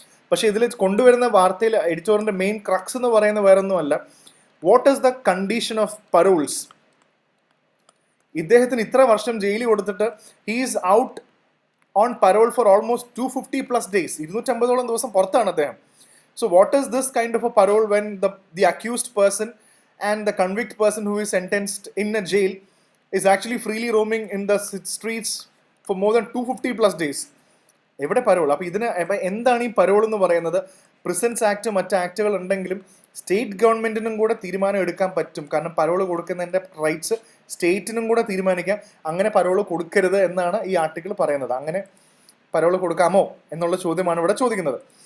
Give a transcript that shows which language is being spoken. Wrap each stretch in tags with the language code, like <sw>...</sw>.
<ml>പക്ഷേ ഇതിൽ കൊണ്ടുവരുന്ന വാർത്തയിൽ എഡിറ്റോറിൻ്റെ മെയിൻ ക്രക്സ് എന്ന് പറയുന്നത് വേറൊന്നുമല്ല,</ml> <en>What is the condition of paroles.</en> <ml>ഇദ്ദേഹത്തിന് ഇത്ര വർഷം ജയിലിൽ കൊടുത്തിട്ട്</ml> <en>he is out on parole for almost 250+ days,</en> <ml>250ഓളം ദിവസം പുറത്താണ് അദ്ദേഹം.</ml> <en>So what is this kind of a parole when the accused person and the convict person who is sentenced in a jail is actually freely roaming in the streets for more than 250+ days.</en> <ml>എവിടെ parole? അപ്പോൾ ഇതിന് എന്താണ് ഈ parole എന്ന് പറയുന്നത്? Presents act മറ്റ് ആക്ടുകൾ ഉണ്ടെങ്കിലും state ഗവൺമെൻറ്റിനും കൂടെ തീരുമാനം എടുക്കാൻ പറ്റും. കാരണം പരോൾ കൊടുക്കുന്നതിൻ്റെ റൈറ്റ്സ് സ്റ്റേറ്റിനും കൂടെ തീരുമാനിക്കാം. അങ്ങനെ പരോൾ കൊടുക്കരുത് എന്നാണ് ഈ ആർട്ടിക്കിൾ പറയുന്നത്. അങ്ങനെ പരോൾ കൊടുക്കാമോ എന്നുള്ള ചോദ്യമാണ് ഇവിടെ ചോദിക്കുന്നത്.</ml>